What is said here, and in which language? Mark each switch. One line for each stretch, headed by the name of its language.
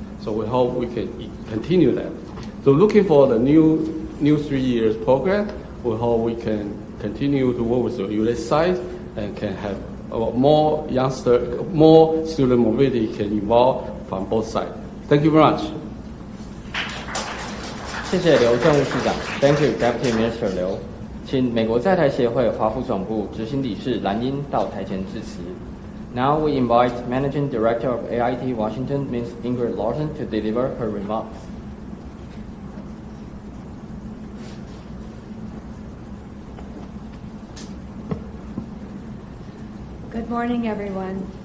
English: So we hope we can continue that. So looking for the new 3 years program, we hope we can continue to work with the U.S. side and can have more student mobility can involve from both sides. Thank you very much.
Chinese: 谢谢刘政务次长
English: ，Thank you, Deputy Minister 刘。
Chinese: 请美国在台协会华府总部执行理事蓝鶯到台前致辞。
English: Now we invite Managing Director of AIT Washington, Ms. Ingrid Larson, to deliver her remarks. Good morning, everyone.